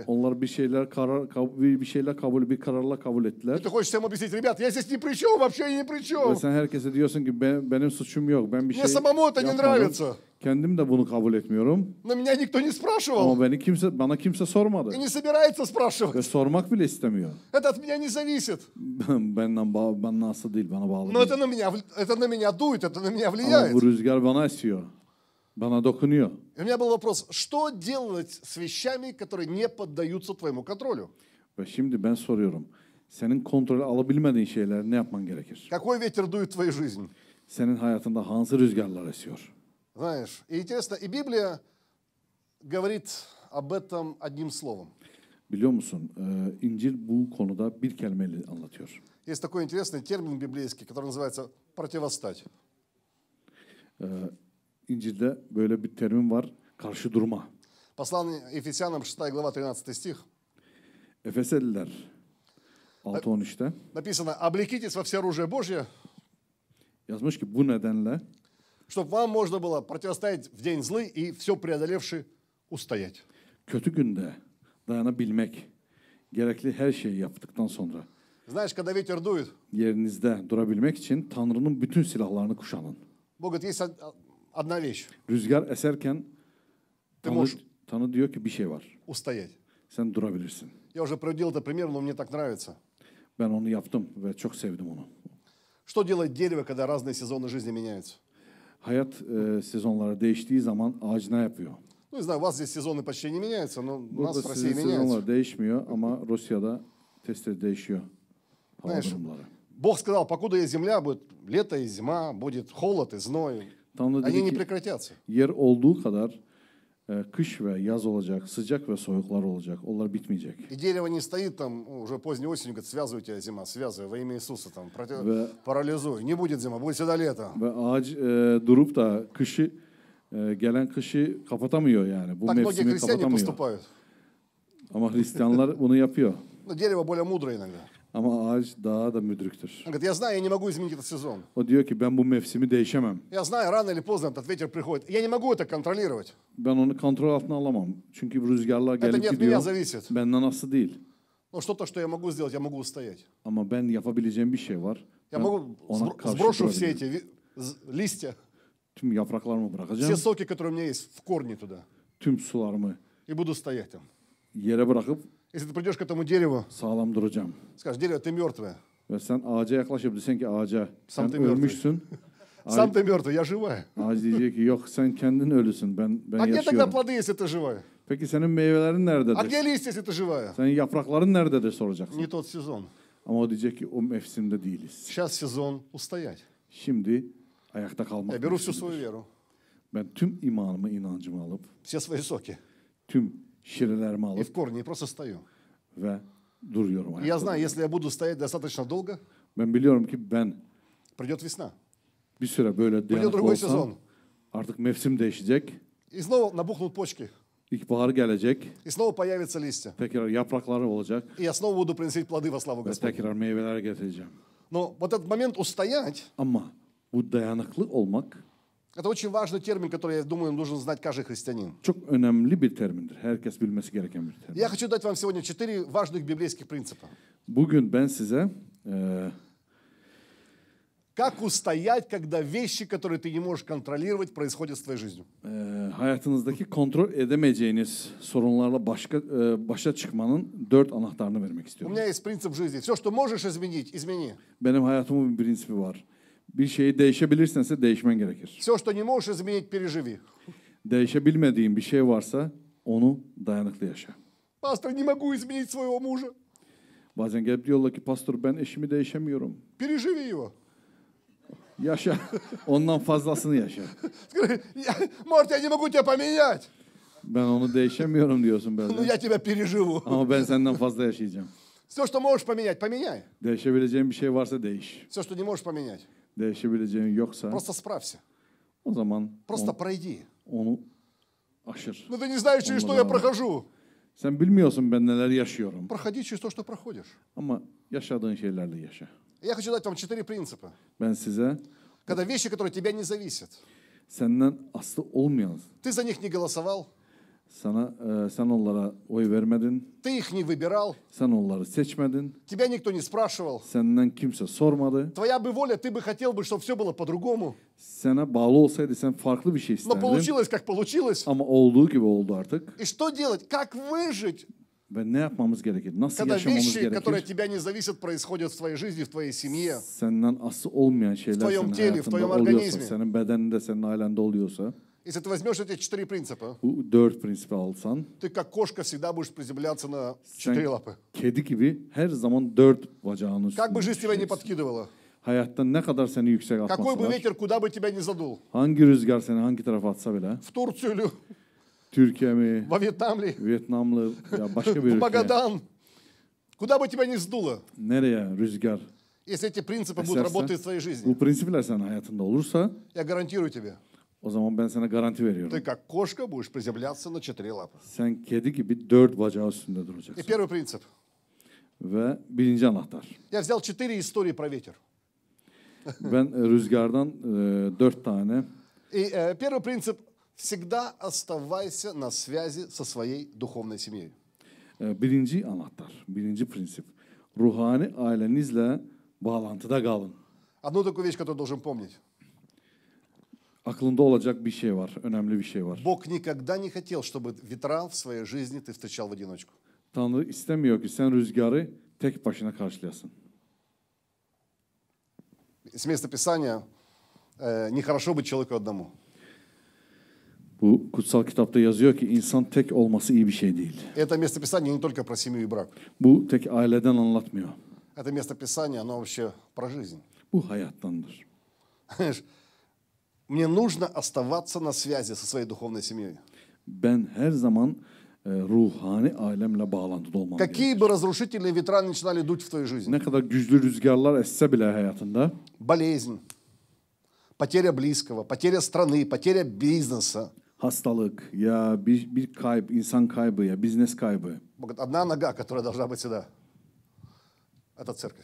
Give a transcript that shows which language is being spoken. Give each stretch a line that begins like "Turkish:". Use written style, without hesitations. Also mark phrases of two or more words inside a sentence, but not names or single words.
Turkish: Onlar bir şeyler kabul bir kararla kabul ettiler.
Russian: И ты хочешь всем объяснить, ребят, я здесь ни при чем, вообще ни при
Turkish: Ve
Russian: чем.
Turkish: sen herkese diyorsun ki benim suçum yok. Ben bir
Russian: Мне
Turkish: şey
Russian: самому это не
Turkish: yapmadım.
Russian: нравится.
Turkish: Kendim de bunu kabul etmiyorum.
Russian: Но меня никто не спрашивал
Turkish: Ama bana kimse sormadı.
Russian: и не собирается
Turkish: Ve
Russian: спрашивать.
Turkish: sormak bile istemiyor.
Russian: Это от меня не зависит.
Turkish: Benden asıl değil, bana bağlı
Russian: Но
Turkish: değil.
Russian: это на меня дует, это на меня
Turkish: Ama
Russian: влияет.
Turkish: bu rüzgar bana esiyor. Bana dokunuyor.
Russian: И у меня был вопрос, что делать с вещами, которые не поддаются твоему контролю?
Turkish: Ve şimdi ben soruyorum. Senin kontrolü alabilmediğin şeyler ne yapman gerekir?
Russian: Какой ветер дует в твою жизнь?
Turkish: Senin hayatında hangi rüzgarlar esiyor?
Russian: Знаешь, и интересно, и Библия говорит об этом одним словом.
Turkish: Biliyor musun? İncil bu konuda bir kelimeyle anlatıyor.
Russian: Есть такой интересный термин библейский, который называется противостать.
Turkish: İncil'de böyle bir terim var. Karşı durma.
Russian: Послание Ефесянам 6 глава 13 стих.
Turkish: Efeseliler 6.13'te
Russian: Написано, облекитесь во все оружие Божье,
Turkish: yazmış ki bu nedenle
Russian: чтобы вам можно было противостоять в день злый и все преодолевши устоять.
Turkish: kötü günde dayanabilmek, gerekli her şeyi yaptıktan sonra
Russian: Знаешь, когда ветер дует,
Turkish: yerinizde durabilmek için Tanrı'nın bütün silahlarını kuşanın.
Russian: Бог говорит, есть одна вещь,
Turkish: Rüzgar eserken Tanrı diyor ki bir şey var.
Russian: устоять.
Turkish: Sen durabilirsin.
Russian: Я уже приводил это пример, но мне так нравится.
Turkish: Ben onu yaptım ve çok sevdim onu.
Russian: Что делает дерево, когда разные сезоны жизни меняются?
Turkish: Hayat sezonları değiştiği zaman ağaç ne yapıyor?
Russian: Ну, не знаю, у вас здесь сезоны почти не меняются, но у нас
Turkish: Burada
Russian: в России
Turkish: sizin
Russian: меняются.
Turkish: sezonlar değişmiyor ama Rusya'da test değişiyor hava
Russian: Знаешь,
Turkish: durumları.
Russian: Bог сказал, покуда есть земля, будет лето и зима, будет холод и зной.
Turkish: Tanrı
Russian: Они
Turkish: dedi
Russian: не
Turkish: ki
Russian: прекратятся.
Turkish: yer olduğu kadar kış ve yaz olacak, sıcak ve soğuklar olacak. Onlar bitmeyecek.
Russian: И дерево не стоит там уже поздней осенью, говорит, связывай тебя зима, связывай во имя Иисуса, там, парализуй. Не будет зима, будет всегда лето.
Turkish: Ve ağaç durup da gelen kışı kapatamıyor yani. Bu
Russian: Так многие
Turkish: mevsimi
Russian: христиане
Turkish: kapatamıyor.
Russian: поступают.
Turkish: Ama Hristiyanlar bunu yapıyor.
Russian: Но дерево более мудрое иногда.
Turkish: Ama ağaç daha da müdrüktür.
Russian: Он говорит, я знаю, я не могу изменить этот сезон.
Turkish: O diyor ki ben bu mevsimi değişemem.
Russian: Я знаю, рано или поздно этот ветер приходит. Я не могу это контролировать.
Turkish: Ben onu kontrol altına alamam. Çünkü bu rüzgarlar
Russian: Это
Turkish: gelip
Russian: не от меня
Turkish: gidiyor.
Russian: зависит.
Turkish: Benden aslı değil.
Russian: Но что-то, что я могу сделать, я могу устоять.
Turkish: Ama ben yapabileceğim bir şey var.
Russian: Я
Turkish: Ben
Russian: могу
Turkish: ona karşı
Russian: сброшу все
Turkish: durabilirim.
Russian: эти листья,
Turkish: Tüm yapraklarımı
Russian: все
Turkish: bırakacağım.
Russian: соки, которые у меня есть, в корни туда.
Turkish: Tüm sularımı
Russian: И буду стоять там.
Turkish: yere bırakıp
Russian: Если ты придешь к этому дереву,
Turkish: sağlam duracağım.
Russian: скажешь, дерево, ты мертвое.
Turkish: Ve sen ağaca yaklaşıp desen ki ağaca sen Sam temel ölmüşsün.
Russian: Сам ты мертвый, я живая.
Turkish: Ağaç diyecek ki yok sen kendin ölüsün ben
Russian: А где тогда
Turkish: yaşıyorum.
Russian: плоды, если ты живая?
Turkish: Peki senin meyvelerin
Russian: А
Turkish: nerededir?
Russian: где листья, если ты живая?
Turkish: Senin yaprakların nerededir soracaksın.
Russian: Не тот сезон.
Turkish: Ama o diyecek ki o mevsimde değiliz.
Russian: Сейчас сезон устоять.
Turkish: Şimdi ayakta
Russian: Я
Turkish: kalmak
Russian: беру всю
Turkish: mevsimidir.
Russian: свою веру,
Turkish: Ben tüm imanımı, inancımı alıp,
Russian: все свои soки
Turkish: tüm şirelerimi
Russian: и
Turkish: alıp
Russian: в корни, и просто стою.
Turkish: ve duruyorum
Russian: И я
Turkish: ayakta.
Russian: знаю, если я буду стоять достаточно долго,
Turkish: Ben biliyorum ki ben
Russian: придет весна.
Turkish: bir süre böyle
Russian: Придет
Turkish: dayanıklı
Russian: другой
Turkish: olsam
Russian: сезон.
Turkish: artık mevsim değişecek.
Russian: И снова набухнут почки.
Turkish: İlkbahar gelecek.
Russian: И снова появятся листья.
Turkish: Tekrar yaprakları olacak.
Russian: И я снова буду приносить плоды во славу
Turkish: Ve
Russian: Господа.
Turkish: tekrar meyveler getireceğim.
Russian: Но вот этот момент устоять,
Turkish: Ama bu dayanıklı olmak
Russian: это очень важный термин, который, я думаю, нужно знать каждый христианин.
Turkish: çok önemli bir termindir. Herkes bilmesi gereken bir termin.
Russian: Я хочу дать вам сегодня 4 важных библейских принципа.
Turkish: Bugün ben size
Russian: Как устоять, когда вещи, которые ты не можешь контролировать, происходят с твоей жизнью.
Turkish: hayatınızdaki kontrol edemeyeceğiniz sorunlarla başa çıkmanın 4 anahtarını vermek
Russian: У
Turkish: istiyorum.
Russian: меня есть принцип жизни. Все, что можешь изменить, измени.
Turkish: Benim hayatımın bir prensibi var. Bir şeyi değişebilirsense değişmen gerekir.
Russian: Все, что не можешь изменить, переживи.
Turkish: Değişebilmediğin bir şey varsa onu dayanıklı yaşa.
Russian: Пастор, не могу изменить своего мужа.
Turkish: Bazen gelip diyorlar ki pastor ben eşimi değişemiyorum.
Russian: Переживи его.
Turkish: Yaşa. Ondan fazlasını yaşa.
Russian: Скажи, может, я не могу тебя поменять,
Turkish: Ben onu değişemiyorum diyorsun
Russian: но
Turkish: böyle.
Russian: я тебя переживу.
Turkish: Ama ben senden fazla yaşayacağım.
Russian: Все, что можешь поменять, поменяй.
Turkish: Değişebileceğin bir şey varsa değiş.
Russian: Все, что не можешь поменять,
Turkish: Değişebileceğin yoksa
Russian: просто справься.
Turkish: o zaman
Russian: Просто пройди.
Turkish: onu aşır.
Russian: Но ты не знаешь, через что я прохожу.
Turkish: Sen bilmiyorsun ben neler yaşıyorum.
Russian: Проходи через то, что проходишь.
Turkish: Ama yaşadığın şeylerle yaşa.
Russian: Я хочу dать вам 4 принципа.
Turkish: Ben size
Russian: Когда вещи, которые от тебя не зависят.
Turkish: senden aslı olmayan,
Russian: Ты за них не голосовал,
Turkish: sen onlara oy vermedin,
Russian: ты их не выбирал,
Turkish: sen onları seçmedin,
Russian: тебя никто не спрашивал.
Turkish: senden kimse sormadı.
Russian: Твоя бы воля, ты бы хотел бы, чтобы все было по-другому.
Turkish: Sana bağlı olsaydı sen farklı bir şey
Russian: Но
Turkish: isterdin.
Russian: получилось, как получилось.
Turkish: Ama olduğu gibi oldu artık.
Russian: И что делать? Как выжить,
Turkish: Ve ne yapmamız gerekir? Nasıl
Russian: когда
Turkish: yaşamamız
Russian: вещи, которые от
Turkish: gerekir?
Russian: тебя не зависят, происходят в твоей жизни, в твоей семье?
Turkish: Senden aslı olmayan şeyler
Russian: твоем
Turkish: senin
Russian: теле, в
Turkish: hayatında
Russian: твоем
Turkish: oluyorsa,
Russian: организме.
Turkish: senin bedeninde, senin ailende oluyorsa,
Russian: Если ты возьмешь эти 4 принципа,
Turkish: bu 4 prensibi alsan,
Russian: ты как кошка всегда будешь приземляться на
Turkish: sen
Russian: 4 лапы.
Turkish: kedi gibi her zaman 4 bacağının
Russian: Как бы
Turkish: üstünde
Russian: жизнь тебя не
Turkish: düşeceksin.
Russian: подкидывала,
Turkish: Hayatta ne kadar seni yüksek
Russian: какой бы
Turkish: atmasalar,
Russian: ветер, куда бы тебя ни задул,
Turkish: hangi rüzgar seni hangi tarafa atsa bile,
Russian: в Турцию или
Turkish: Türkiye mi,
Russian: во Вьетнам ли,
Turkish: Vietnamlı ya başka bir
Russian: в
Turkish: ülke,
Russian: Магадан, куда бы тебя ни сдуло,
Turkish: nereye rüzgar
Russian: если эти принципы будут
Turkish: eserse,
Russian: работать в твоей жизни,
Turkish: bu prensipler senin hayatında olursa,
Russian: я гарантирую тебе,
Turkish: o zaman ben sana garanti veriyorum.
Russian: ты как кошка будешь приземляться на 4 лапы.
Turkish: Sen kedi gibi 4 bacağı üstünde
Russian: И
Turkish: duracaksın.
Russian: первый принцип.
Turkish: Ve birinci anahtar.
Russian: Я взял 4 истории про ветер.
Turkish: Ben rüzgardan 4 tane.
Russian: И первый принцип. Всегда оставайся на связи со своей духовной семьей.
Turkish: Birinci anahtar, birinci prensip. Ruhani ailenizle bağlantıda kalın.
Russian: Одну такую вещь, которую должен помнить.
Turkish: Aklında olacak bir şey var, önemli bir şey var.
Russian: Бог никогда не хотел, чтобы ветра в своей жизни ты встречал в одиночку.
Turkish: Tanrı istemiyor ki sen rüzgarı tek başına karşılayasın.
Russian: С места Писания нехорошо быть человеку одному.
Turkish: Bu kutsal kitapta yazıyor ki insan tek olması iyi bir şey değil.
Russian: Это место Писания не только про семью и брак.
Turkish: Bu tek aileden anlatmıyor.
Russian: Это место Писания, оно вообще про жизнь.
Turkish: Bu hayattandır.
Russian: Мне нужно оставаться на связи со своей духовной семьей.
Turkish: Ben her zaman ruhani ailemle bağlantıda olmam
Russian: Какие
Turkish: gerekir.
Russian: бы разрушительные ветра начинали дуть в твоей жизни?
Turkish: Ne kadar güçlü rüzgarlar esse bile hayatında,
Russian: Болезнь, потеря близкого, потеря страны, потеря бизнеса.
Turkish: hastalık ya bir kayıp, insan kaybı ya biznes kaybı.
Russian: Одна нога, которая должна быть всегда. Это церковь.